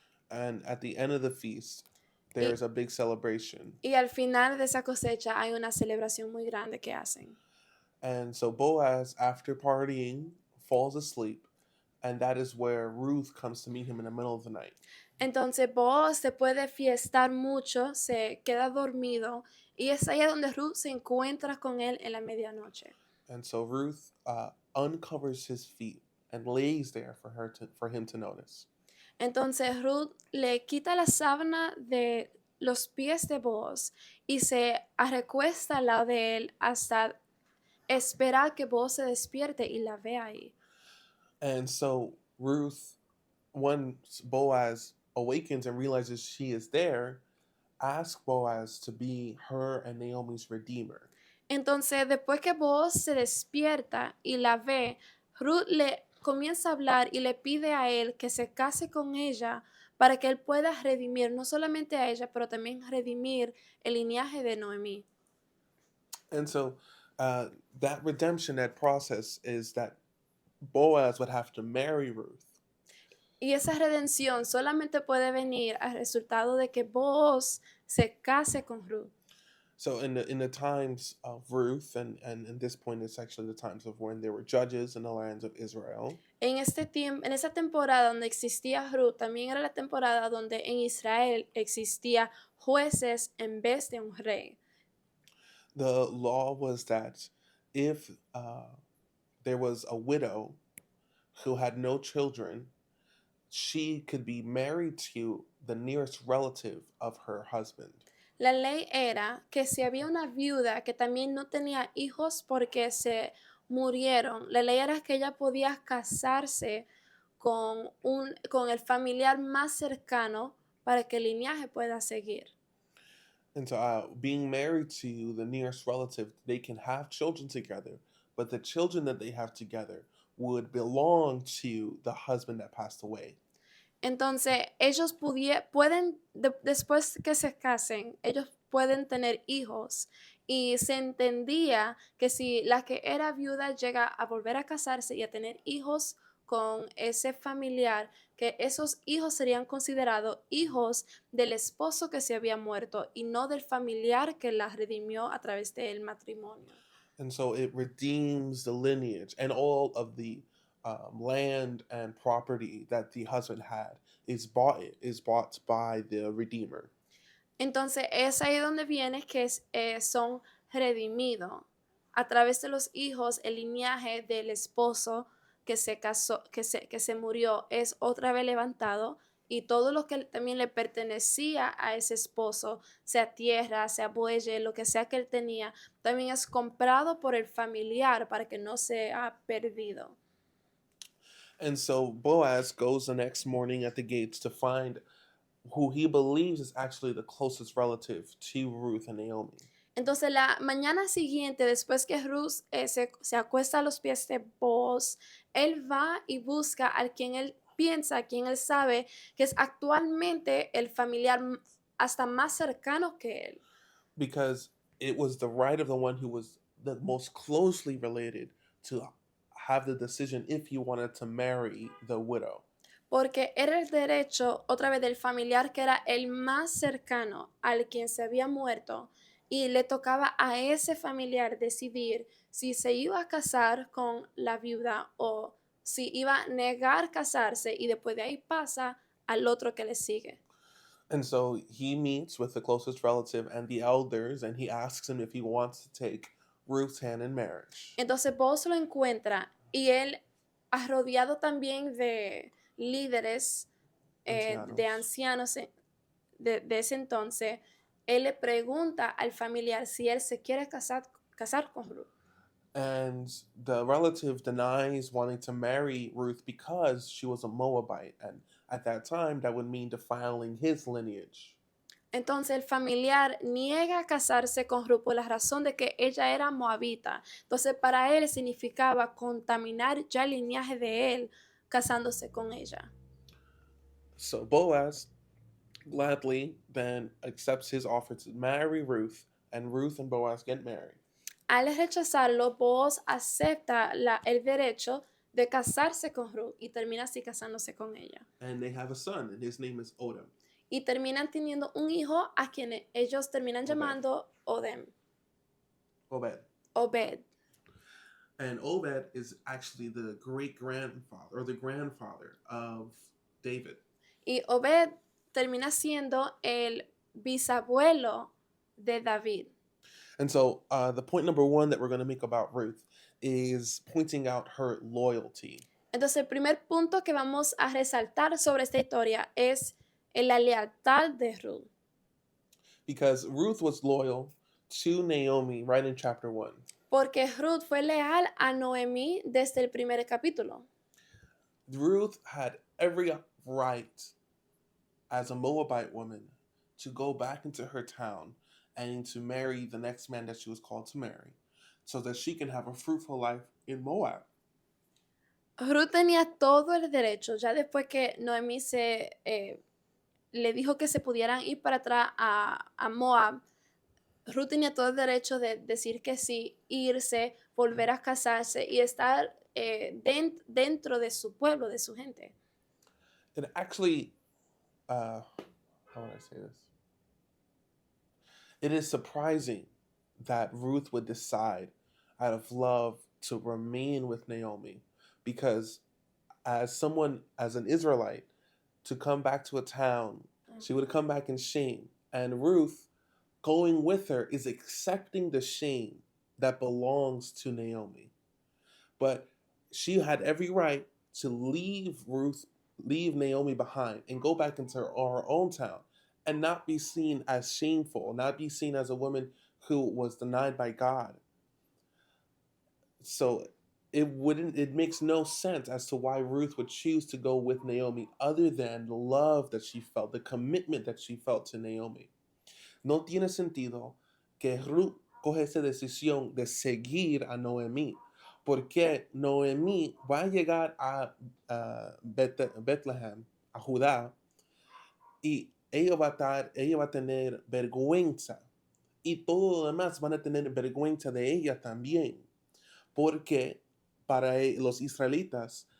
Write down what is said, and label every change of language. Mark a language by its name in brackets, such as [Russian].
[English] And at the end of the feast, there's a big celebration. [Spanish] Y al final de esa cosecha hay una celebración muy grande que hacen. [English] And so Boaz, after partying, falls asleep, and that is where Ruth comes to meet him in the middle of the night. [Spanish] Entonces Boaz se puede fiestar mucho, se queda dormido, y es ahí donde Ruth se encuentra con él en la medianoche. [English] And so Ruth uncovers his feet and lays there for him to notice. [Spanish] Entonces Ruth le quita la sábana de los pies de Boaz y se recuesta al lado de él hasta esperar que Boaz se despierte y la vea ahí. [English] And so Ruth, once Boaz awakens and realizes she is there, asks Boaz to be her and Naomi's redeemer. [Spanish] Entonces, después que Boaz se despierta y la ve, Ruth le comienza a hablar y le pide a él que se case con ella para que él pueda redimir no solamente a ella, pero también redimir el linaje de Noemí. [English] And so that redemption, that process is that Boaz would have to marry Ruth. [Spanish] Y esa redención solamente puede venir al resultado de que Boaz se case con Ruth. [English] So in the times of Ruth, and at this point it's actually the times of when there were judges in the lands of Israel. [Spanish] En esa temporada donde existía Ruth, también era la temporada donde en Israel existía jueces en vez de un rey. [English] The law was that if there was a widow who had no children, she could be married to the nearest relative of her husband. [Spanish] La ley era que si había una viuda que también no tenía hijos porque se murieron, la ley era que ella podía casarse con el familiar más cercano para que el linaje pueda seguir. [English] And so being married to the nearest relative, they can have children together, but the children that they have together would belong to the husband that passed away. [Spanish] Entonces, ellos pueden, después que se casen, ellos pueden tener hijos. Y se entendía que si la que era viuda llega a volver a casarse y a tener hijos con ese familiar, que esos hijos serían considerados hijos del esposo que se había muerto y no del familiar que la redimió a través del matrimonio. [English] And so it redeems the lineage, and all of the land and property that the husband had is bought by the redeemer. [Spanish] Entonces es ahí donde viene que son redimidos a través de los hijos. El linaje del esposo que se casó, que se murió, es otra vez levantado, y todo lo que también le pertenecía a ese esposo, sea tierra, sea bueyes, lo que sea que él tenía, también es comprado por el familiar para que no sea perdido. [English] And so Boaz goes the next morning at the gates to find who he believes is actually the closest relative to Ruth and Naomi. [Spanish] Entonces la mañana siguiente, después que Ruth se acuesta a los pies de Boaz, él va y busca al quien él piensa, a quien él sabe que es actualmente el familiar hasta más cercano que él. [English] Because it was the right of the one who was the most closely related to have the decision if he wanted to marry the widow. [Spanish] Porque era el derecho otra vez del familiar que era el más cercano al quien se había muerto, y le tocaba a ese familiar decidir si se iba a casar con la viuda o si iba a negar casarse, y después de ahí pasa al otro que le sigue. [English] And so he meets with the closest relative and the elders, and he asks him if he wants to take Ruth's hand in marriage. [Spanish] Entonces vos lo encuentra y él, rodeado también de líderes, de ancianos de ese entonces, él le pregunta al familiar si él se quiere casar con Ruth. [English] And the relative denies wanting to marry Ruth because she was a Moabite. And at that time, that would mean defiling his lineage. [Spanish] Entonces el familiar niega casarse con Ruth por la razón de que ella era moabita. Entonces para él significaba contaminar ya el linaje de él casándose con ella. [English] So Boaz gladly then accepts his offer to marry Ruth, and Ruth and Boaz get married. [Spanish] Al rechazarlo, Boaz acepta el derecho de casarse con Ruth y termina así casándose con ella. [English] And they have a son, and his name is Odem. [Spanish] Y terminan teniendo un hijo a quien ellos terminan llamando Obed. Obed. [English] And Obed is actually the great grandfather or the grandfather of David. [Spanish] Y Obed termina siendo el bisabuelo de David. [English] And so the point number one that we're going to make about Ruth is pointing out her loyalty. [Spanish] Entonces el primer punto que vamos a resaltar sobre esta historia es la lealtad de Ruth. [English] Because Ruth was loyal to Naomi right in chapter 1. [Spanish] Porque Ruth fue leal a Noemí desde el primer capítulo. [English] Ruth had every right as a Moabite woman to go back into her town and to marry the next man that she was called to marry so that she can have a fruitful life in Moab. [Spanish] Ruth tenía todo el derecho, ya después que Noemí le dijo que se pudieran ir para atrás a Moab. Ruth tenía todo el derecho de decir que sí, irse, volver a casarse y estar dentro de su pueblo, de su gente. [English] It actually, how would I say this? It is surprising that Ruth would decide out of love to remain with Naomi, because as an Israelite, to come back to a town, she would come back in shame. And Ruth, going with her, is accepting the shame that belongs to Naomi. But she had every right to leave Naomi behind and go back into her own town and not be seen as shameful, not be seen as a woman who was denied by God. So it makes no sense as to why Ruth would choose to go with Naomi other than the love that she felt, the commitment that she felt to Naomi. [Spanish] No tiene sentido que Ruth coge esa decisión de seguir a Noemí, porque Noemí va a llegar a Bethlehem, a Judá, y ella va a tener vergüenza, y todos los demás van a tener vergüenza de ella también, porque para los israelitas